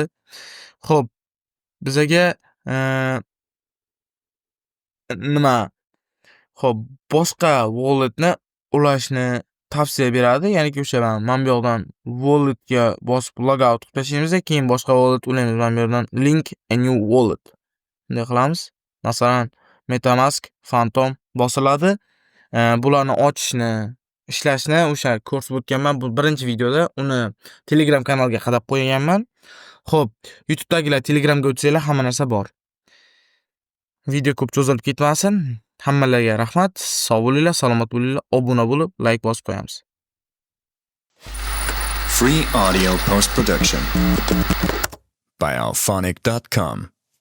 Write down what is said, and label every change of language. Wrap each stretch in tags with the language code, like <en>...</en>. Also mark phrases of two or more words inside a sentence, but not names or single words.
<uz>Xo'p, bizaga nima? Xo'p, boshqa walletni ulashni tavsiya beradi. Ya'niki o'sha mana bu yoqdan walletga bosib logout qilib tashlaymiz, keyin boshqa wallet ulaymiz. Mana bu yerdan</uz> <en>link a new wallet.</en> <uz>Bunday qilamiz. Masalan, MetaMask, Phantom bosiladi. Bularni ochishni, ishlashni o'sha ko'rsatib o'tganman bu birinchi videoda. Uni Telegram kanalga qadab qo'yganman. Xo'p, YouTube'dagilar Telegramga o'tsanglar hamma narsa bor. Video ko'p cho'zilib ketmasin. Hammalarga rahmat. Sog' bo'linglar, salomat bo'linglar. Obuna bo'lib, like bosib qo'yamiz.</uz> <en>Free audio post production by alphonic.com.</en>